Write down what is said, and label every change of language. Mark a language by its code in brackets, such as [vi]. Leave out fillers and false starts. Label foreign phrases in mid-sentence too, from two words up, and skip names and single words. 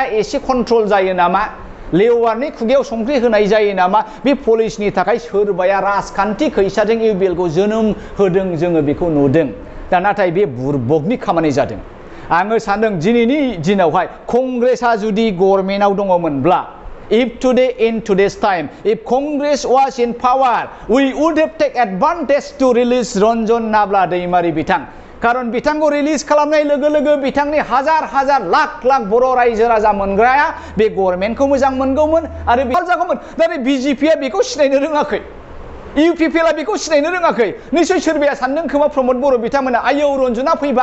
[brx] एसे कन्ट्रल जायो नामा लेवारनि खुगायाव संख्रि होनाय जायो नामा बे पलिसिनि थाखाय सोरबाया राजखान्थि खैसाजों इउबिएलखौ जोनोम होदों जोङो बेखौ नुदों दा नाथाय बे बुरबकनि खामानि जादों आङो सानदों दिनैनि दिनावहाय कंग्रेसआ जुदि गभर्नमेन्टआव दङमोनब्ला [en] if today in today's time if Congress was in power we would have taken advantage to release [brx] रन्जन नाब्ला दैमारी बिथां खारन बिथांखौ रिलिज खालामनाय लोगो लोगो बिथांनि हाजार हाजार लाख लाख बर' रायजो राजा मोनग्राया बे गभर्नमेन्टखौ मोजां मोनगौमोन आरो बे जागौमोन दा बिजेपिआ बेखौ सिनायनो रोङाखै इउपिपिएलआ बेखौ सिनायनो रोङाखै निश्चय सोरबाया सानदों खोमा प्रमद बर' बिथांमोना आयौ रन्जना फैबा